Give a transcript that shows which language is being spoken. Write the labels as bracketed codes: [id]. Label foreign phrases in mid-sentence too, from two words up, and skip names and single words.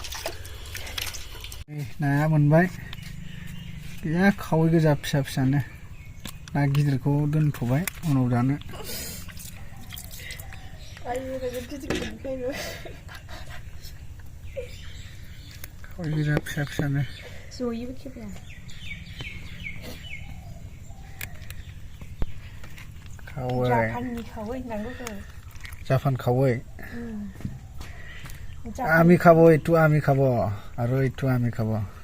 [brx] नाया मोनबाय गैया खावै गोजा फिसा फिसानो ना गिदिरखौ दोनथ'बाय उनाव जानो खावै गोजा फिसा फिसानो जयोबो खेबला खावै जापाननि खावै होननांगौ जों [as] जापान खावै আমি খাবো এইটো আমি খাবো আৰু এইটো আমি খাবো